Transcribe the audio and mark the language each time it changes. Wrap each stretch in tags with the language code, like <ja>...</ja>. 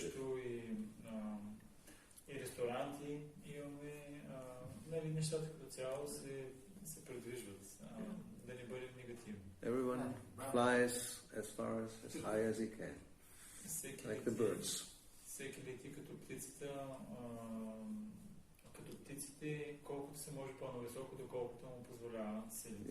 <bg>Също и ресторанти имаме, нали, нещата като цяло се предвижват, да не бъдем негативни.</bg> <en>Everyone flies as high as he can, like the birds.</en> <bg>Всеки лети като птиците, колкото се може по-нависоко, доколкото му позволява да се лети.</bg>